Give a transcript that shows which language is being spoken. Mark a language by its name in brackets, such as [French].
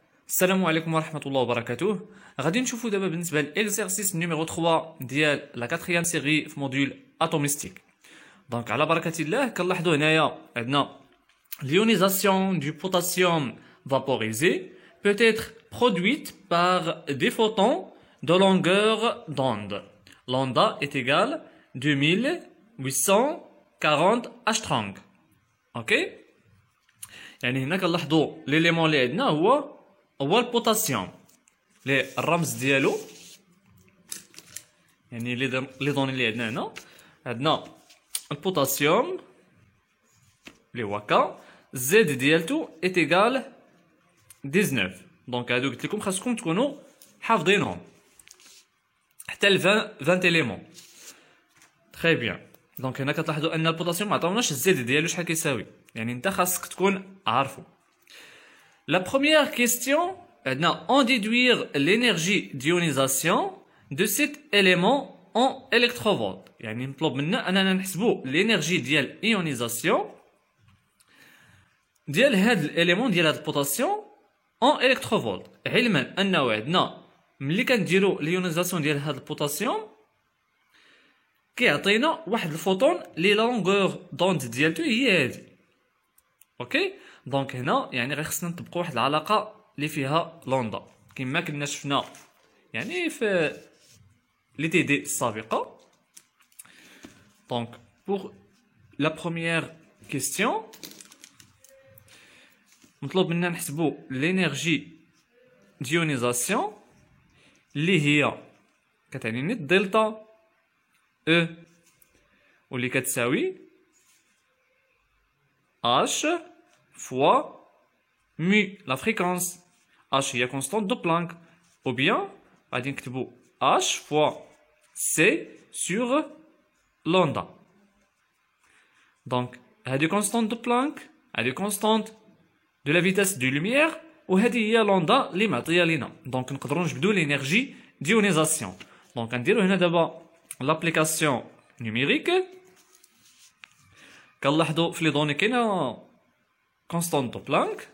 [Arabic] السلام عليكم ورحمة الله وبركاته. غادي نشوفوا دابا بالنسبة لإكزرسيس نيميرو 3 ديال لا 4 سيري في موديول اتوميستيك. دونك على بركة الله كنلاحظوا هنايا عندنا [French] l'ionisation du potassium vaporisé peut être produite par des photons de longueur d'onde. Lambda est égal 2840 Armstrong. [Arabic] اوكي يعني هنا كنلاحظوا ليليمون اللي عندنا هو البوتاسيوم اللي الرمز ديالو يعني لي دوني اللي عندنا هنا عندنا البوتاسيوم اللي هو ك زد ديالتو ايت ايغال 19. دونك هادو قلت لكم خاصكم تكونوا حافظينهم حتى ل 20 اليمون. تري بيان. دونك هنا كتلاحظوا ان البوتاسيوم ما عطاوناش الزد ديالو شحال كيساوي، يعني انت خاصك تكون عارفو. [French] La première question, on déduire l'énergie d'ionisation de cet élément en électrovolts. [Arabic] يعني مطلوب منا اننا نحسبوا l'énergie ديال ionisation ديال هاد الاليمون ديال هاد البوتاسيوم [French] en électrovolts. [Arabic] علما انه عندنا ملي كنديروا ليونيزاسيون ديال هاد البوتاسيوم كيعطينا واحد الفوتون لي لونغور دوند ديالتو هي هادي. اوكي دونك هنا يعني غير خصنا نطبقوا واحد العلاقه اللي فيها لوندا كما كنا شفنا يعني في لي تي دي السابقه. دونك [French] pour la première question [Arabic] مطلوب منا نحسبوا لينيرجي ديونيزاسيون اللي هي كتعني نيت دلتا او واللي كتساوي [French] H fois mu, la fréquence. H هي constante de Planck. Ou bien, [Arabic] غادي نكتبو [French] H fois C sur lambda. Donc, [Arabic] هادي [French] constante de Planck, هادي constante de la vitesse de lumière, [Arabic] وهادي هي [French] lambda [Arabic] اللي معطية لينا. [French] Donc, [Arabic] نقدرو نجبدو [French] l'énergie d'ionisation. [Arabic] Donc, غنديرو هنا دابا [French] l'application numérique. [Arabic] كنلاحظوا في لي دوني كاينه constante de Planck.